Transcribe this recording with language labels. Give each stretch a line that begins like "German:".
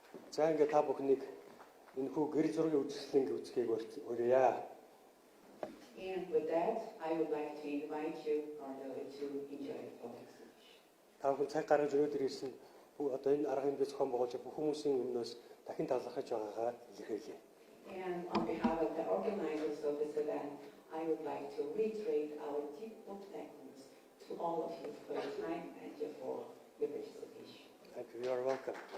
Mongolian: За ингээд та бүхнийг энэхүү гэрэл зургийн үзэсгэлэнг үзэхийг урья.
English: And with that, I would like to invite you, Honorary, to enjoy the photo exhibition.
Mongolian: Та бүхэн цаг гаргаж өнөөдөр ирсэн одоо энэ арга хэмжээ зохион байгуулж бүх хүмүүсийн өмнөөс дахин талархаж байгаагаа илэрхийлье.
English: And on behalf of the organizers of this event, I would like to reiterate our deep thankfulness to all of you for your time and for your participation. Thank you. You are welcome.